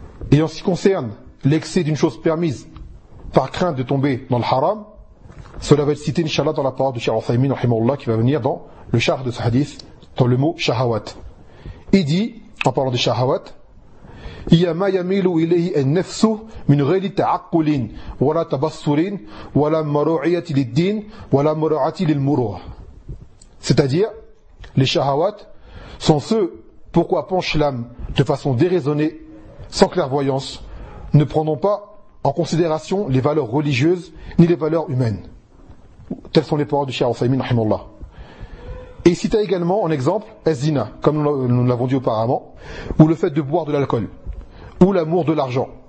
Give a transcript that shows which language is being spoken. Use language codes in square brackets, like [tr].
[fr] Et en ce qui concerne l'excès d'une chose permise par crainte de tomber dans le haram, cela va être cité, inshallah, dans la parole du Cheikh Othaymin, rahimahullah, qui va venir dans le charh de ce hadith, dans le mot shahawat. Il dit, en parlant des shahawat, [ar] هي ما يميل إليه النفس من غير تعقل ولا تبصر ولا مراعاة للدين ولا مراعاة للمروة. [fr] C'est-à-dire, les shahawat sont ceux pour quoi penche l'âme de façon déraisonnée, sans clairvoyance, ne prenant pas en considération les valeurs religieuses ni les valeurs humaines. Telles sont les paroles du Cheikh Al-Faymin, rahimallah. Et il cita également en exemple Az-Zina, comme nous l'avons dit auparavant, ou le fait de boire de l'alcool, ou l'amour de l'argent.